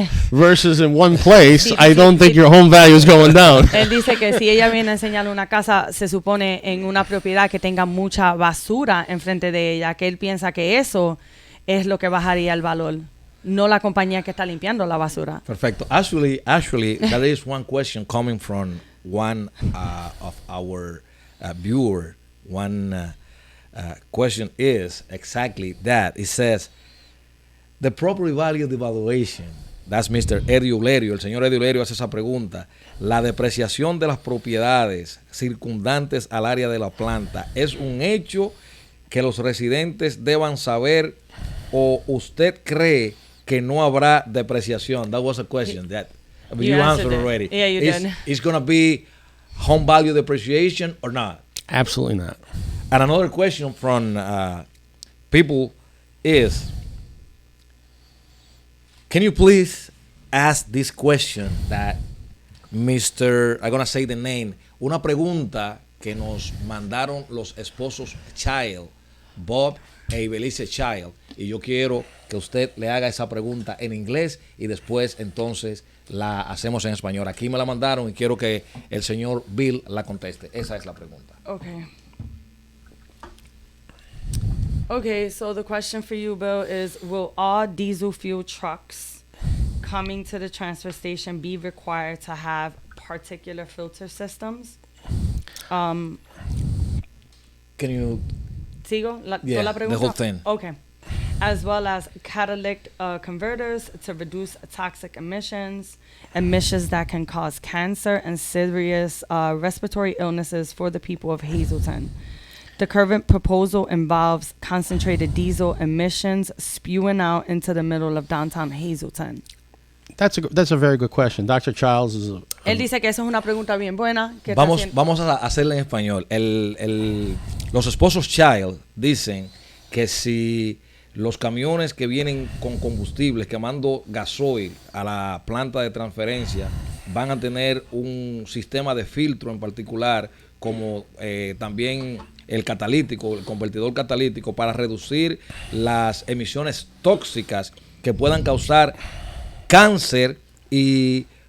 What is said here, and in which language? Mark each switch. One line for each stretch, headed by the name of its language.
English: versus in one place, I don't think your home value is going down.
Spanish: Él dice que si ella viene a enseñarle una casa, se supone en una propiedad que tenga mucha basura enfrente de ella, que él piensa que eso es lo que bajaría el valor. No la compañía que está limpiando la basura. Perfecto.
English: Actually, there is one question coming from one of our viewer. One question is exactly that. It says, the property value devaluation. That's Mr. Eddie Ulerio.
Spanish: El señor Eddie Ulerio hace esa pregunta. La depreciación de las propiedades circundantes al área de la planta es un hecho que los residentes deban saber, o usted cree que no habrá depreciación?
English: That was a question that you answered already. Yeah, you did. It's going to be home value depreciation or not? Absolutely not. And another question from people is, can you please ask this question that Mr. I'm going to say the name,
Spanish: una pregunta que nos mandaron los esposos Child, Bob e Ibelice Child, y yo quiero que usted le haga esa pregunta en inglés y después entonces la hacemos en español. Aquí me la mandaron y quiero que el señor Bill la conteste. Esa es la pregunta.
English: Okay, so the question for you, Bill, is will all diesel fuel trucks coming to the transfer station be required to have particular filter systems? Can you...
Spanish: ¿Sigo?
English: Yeah,
Spanish: la pregunta?
English: the whole thing. Okay. As well as catalytic converters to reduce toxic emissions that can cause cancer and serious respiratory illnesses for the people of Hazleton. The current proposal involves concentrated diesel emissions spewing out into the middle of downtown Hazleton. That's a very good question. Dr. Childs is
Spanish: Él dice que eso es una pregunta bien buena. Que vamos a hacerla en español. Los esposos Child dicen que si los camiones que vienen con combustibles quemando gasoil a la planta de transferencia van a tener un sistema de filtro en particular, como también el catalítico, el convertidor catalítico, para reducir las emisiones tóxicas que puedan causar cáncer y